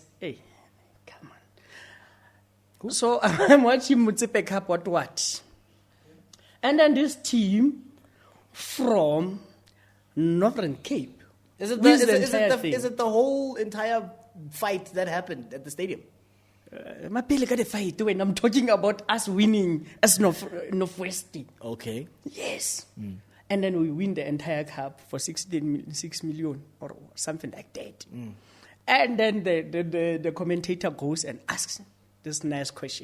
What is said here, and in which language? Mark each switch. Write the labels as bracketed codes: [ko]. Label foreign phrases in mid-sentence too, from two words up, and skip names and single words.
[en] Hey, come on. So I'm watching Motsepe Cup, what? And then this team from Northern Cape. Is it wins the entire thing. is it the whole entire fight that happened at the stadium? [nso] Mapele ka [en] the fight when I'm talking about us winning as Northwest. Okay. Yes. And then we win the entire cup for 6 million or something like that. And then the commentator goes and asks this nice question.